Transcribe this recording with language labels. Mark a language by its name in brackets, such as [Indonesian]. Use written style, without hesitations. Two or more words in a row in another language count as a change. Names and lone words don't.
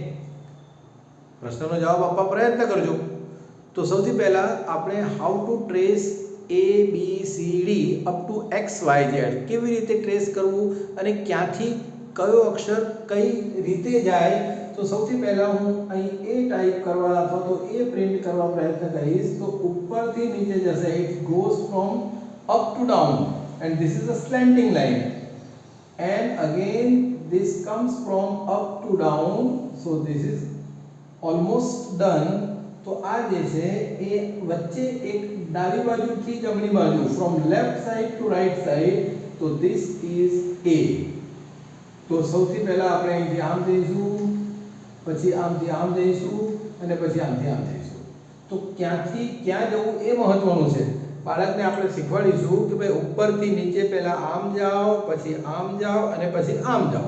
[Gujarati] પ્રશ્નનો જવાબ આપવા પ્રયત્ન કરજો. તો સૌથી પહેલા આપણે [English] how to trace ABCD up to XYZ, [Gujarati] કેવી રીતે ટ્રેસ કરવું અને ક્યાંથી કયો અક્ષર કઈ રીતે જાય. તો સૌથી પહેલા હું અહીં A ટાઈપ કરવા અથવા તો A પ્રિન્ટ કરવા પ્રયત્ન કરીશ. તો ઉપરથી નીચે જશે. [English] It goes from up to down and this is a slanting line. And again this comes from up to down, so this is almost done. [Gujarati] તો આ જે છે એ વચ્ચે એક ડાબી બાજુથી જમણી બાજુ, [English] from left side to right side, તો this is A. [Gujarati] તો સૌથી પહેલા આપણે અહીંથી આમ જઈશું, પછી આમથી આમ જઈશું અને પછી આમથી આમ જઈશું. તો ક્યાંથી ક્યાં જવું એ મહત્વનું છે. બાળકને આપણે શીખવાડીશું કે ભાઈ ઉપરથી નીચે પહેલા આમ જાઓ, પછી આમ જાઓ અને પછી આમ જાઓ.